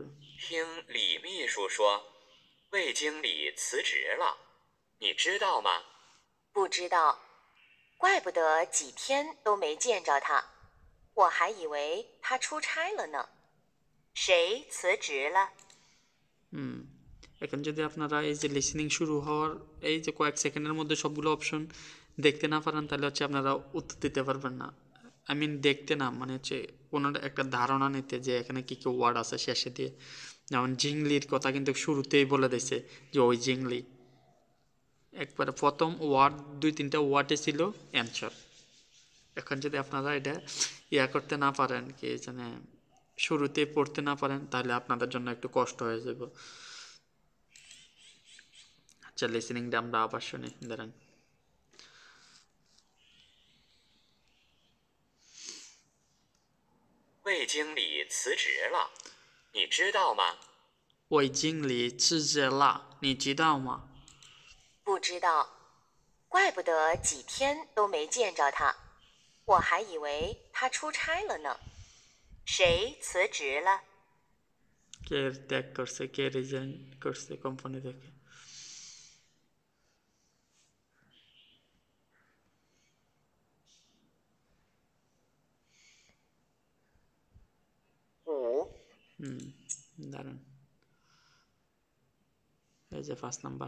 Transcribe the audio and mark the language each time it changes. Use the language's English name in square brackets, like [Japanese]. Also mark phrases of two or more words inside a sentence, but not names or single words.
[Chinese] 听李秘书说，魏经理辞职了，你知道吗？不知道，怪不得几天都没见着他，我还以为他出差了呢。谁辞职了？ [Bangla] এখন যদি আপনারা এই যে লিসেনিং শুরু হওয়ার এই যে কয়েক সেকেন্ডের মধ্যে সবগুলো অপশন দেখতে না পারেন তাহলে হচ্ছে আপনারা উত্তর দিতে পারবেন না। আই মিন দেখতে না মানে হচ্ছে কোনো একটা ধারণা নিতে যে এখানে কী কী ওয়ার্ড আছে শেষে দিয়ে। যেমন জিংলির কথা কিন্তু শুরুতেই বলে দিয়েছে যে [Chinese] 魏经理, [Bangla] একবারে প্রথম ওয়ার্ড 2-3টা ওয়ার্ডে ছিল অ্যান্সার। এখন যদি আপনারা এটা করতে না পারেন কি জানে শুরুতে পড়তে না পারেন তাহলে আপনাদের জন্য একটু কষ্ট হয়ে যাবে। আচ্ছা লিসেনিংটা আমরা আবার শুনি, দাঁড়ান। [Chinese] 魏经理辞职了，你知道吗？魏经理辞职了你知道吗？不知道，怪不得几天都没见着他，我还以为他出差了呢。谁辞职了？ [Bangla] কে ত্যাগ করছে, কে রিজাইন করছে কোম্পানি থেকে? [Chinese] 五， [Bangla] দাঁড়ান এই যে 5 নাম্বার।